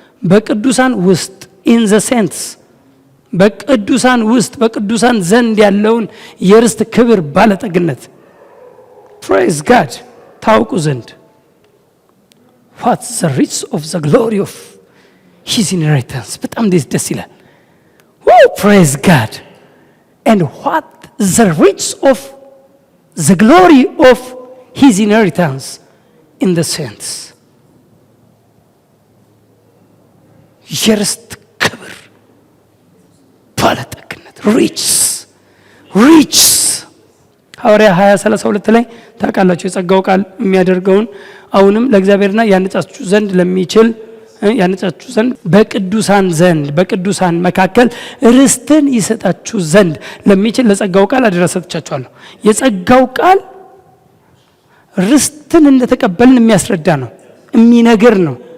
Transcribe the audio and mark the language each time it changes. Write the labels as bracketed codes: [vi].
[am] በቅዱሳን ውስጥ [en] in the saints፣ [am] በቅዱሳን ውስጥ በቅዱሳን ዘንድ ያለውን የርስት ክብር ባለጠግነት [en] praise God [am] ታውቁ ዘንድ [en] what's the riches of the glory of his inheritance። [am] በጣም ደስ ይላል። [en] Oh, praise God. And what the riches of the glory of his inheritance in the saints. [am] የርስት ክብር ባለጠግነት riches ሐዋርያ 20:32 ላይ ታውቃላችሁ የጸጋው ቃል የሚያደርገውን አሁንም ለእግዚአብሔርና ያነጻችሁ ዘንድ ለሚችል ያነጻችሁ ዘንድ በቅዱሳን መካከል ርስትን ይሰጣችሁ ዘንድ ለሚችል ለጸጋው ቃል አደራ ሰጥቻችኋለሁ። የጸጋው ቃል ርስትን እንደተቀበልን የሚያስረዳ ነው፣ የሚነገር ነው።